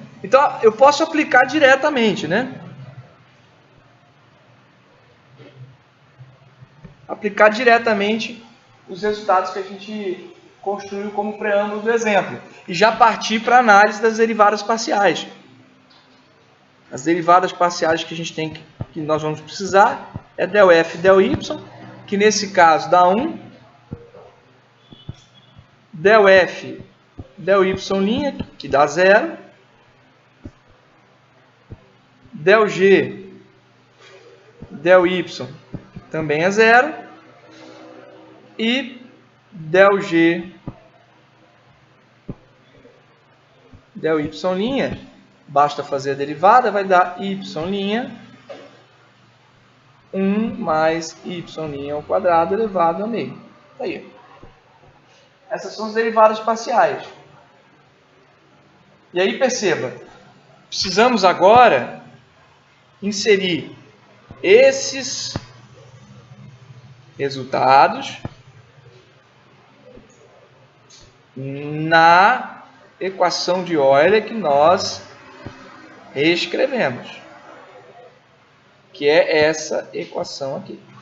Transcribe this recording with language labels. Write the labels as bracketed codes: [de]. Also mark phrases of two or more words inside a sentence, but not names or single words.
[pt] Então, eu posso aplicar diretamente, né? Aplicar diretamente os resultados que a gente construiu como preâmbulo do exemplo. E já partir para a análise das derivadas parciais. As derivadas parciais que a gente tem, que nós vamos precisar, é del f, del y, que nesse caso dá 1. Del f, del y', que dá 0. Del g, del y também é 0. E del g, del y', basta fazer a derivada, vai dar y', 1 mais y' ao quadrado elevado a meio. Tá aí. Essas são as derivadas parciais. E aí perceba, precisamos agora inserir esses resultados na equação de Euler que nós reescrevemos, que é essa equação aqui.